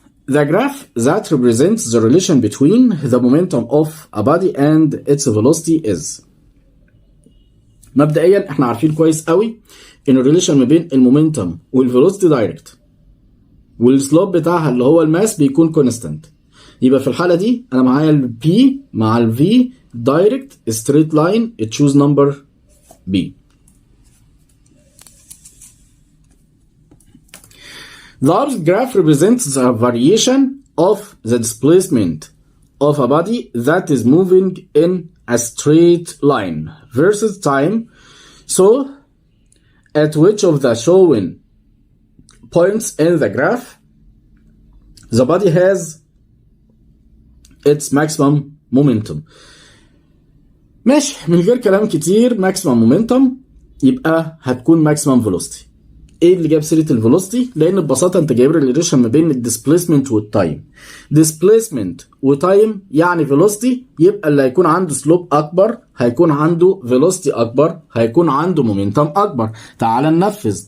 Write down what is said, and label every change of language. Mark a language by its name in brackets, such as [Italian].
[English] The graph that represents the relation between the momentum of a body and its velocity is. [Arabic] مبدئيا احنا عارفين كويس قوي ان الريليشن ما بين المومنتم والفيلوسيتي دايركت، والسلوب بتاعها اللي هو الماس بيكون كونستانت. يبقى في الحاله دي انا معايا البي مع الفي دايركت ستريت لاين. [English] Choose number B. The opposite graph represents the variation of the displacement of a body that is moving in a straight line versus time. So, at which of the shown points in the graph the body has its maximum momentum. [Arabic] ماشي، من غير كلام كتير [English] maximum momentum [Arabic] يبقى هتكون [English] maximum velocity. [Arabic] ايه اللي جاب سيره الفيلوسيتي؟ لان ببساطه انت جايب ريليشن ما بين الديسبيسمنت والتايم. ديسبيسمنت وتايم يعني فيلوسيتي، يبقى اللي هيكون عنده سلوب اكبر هيكون عنده فيلوسيتي اكبر، هيكون عنده مومنتم اكبر. تعال ننفذ.